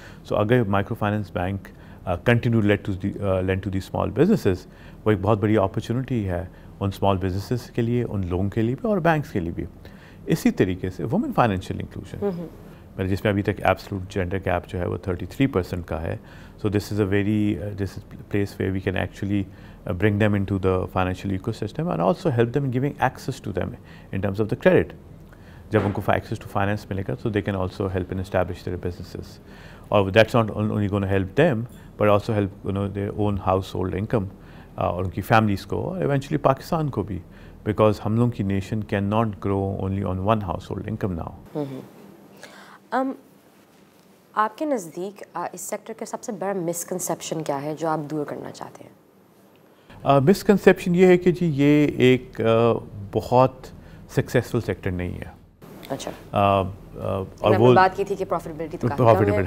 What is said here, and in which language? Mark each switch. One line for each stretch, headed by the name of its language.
Urdu: سو اگر micro finance bank continue
English: lend to the small businesses,
Urdu: وہ ایک بہت بڑی اپرچونیٹی ہے ان اسمال بزنسز کے لیے, ان لوگوں کے لیے بھی اور بینکس کے لیے بھی. اسی طریقے سے وومن فائنینشیل انکلوژن جس میں ابھی تک ایبسلوٹ جینڈر گیپ جو ہے وہ 33% کا ہے.
English: So this is place where we can actually bring them into the financial ecosystem and also help them in giving access to them in terms of the credit.
Urdu: جب ان کو
English: access to finance
Urdu: ملے گا
English: so they can also help in establish their businesses. Or that's not only going to help them but also help their own household income
Urdu: اور ان کی families کو, اور eventually Pakistan کو بھی,
English: because
Urdu: ہم لوگوں کی
English: nation cannot grow only on one household income now.
Urdu: آپ کے نزدیک اس سیکٹر کا سب سے بڑا مسکنسیپشن کیا ہے جو آپ دور کرنا چاہتے ہیں؟ مسکنسیپشن یہ ہے کہ جی یہ ایک بہت سکسیزفل سیکٹر نہیں ہے. اچھا, اور وہ بات کی تھی کہ پروفیٹیبل